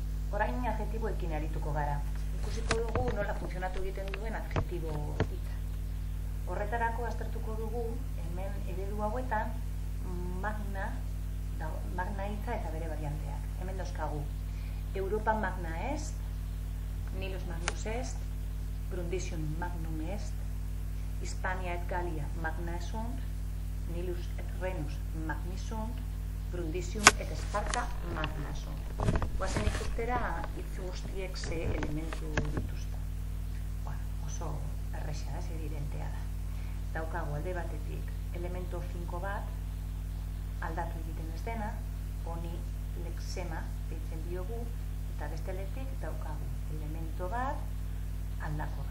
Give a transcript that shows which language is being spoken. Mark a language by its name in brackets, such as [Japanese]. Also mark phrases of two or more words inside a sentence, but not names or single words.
[Basque] Orain adjektiboekin arituko gara. Ikusiko dugu nola funtzionatu egiten duen adjektibo hitza. Horretarako aztertuko dugu hemen eredu hauetan magna hitza eta bere varianteak. Hemen dauzkagu [Latin] Europa magna est, Nilus magnus est, Brundisium magnum est, Hispania et Gallia magna sunt, Nilus et Rhenus magni sunt, Brundisium et Sparta magna sunt. [Basque] Guazen ikustera hitz guztiek ze elementu dituzte. Oso erresa da, evidentea da. Daukagu alde batetik elemento finko bat, aldatu egiten ez dena, honi lexema deitzen diogu, eta beste aldetik daukagu elemento bat, aldakorra.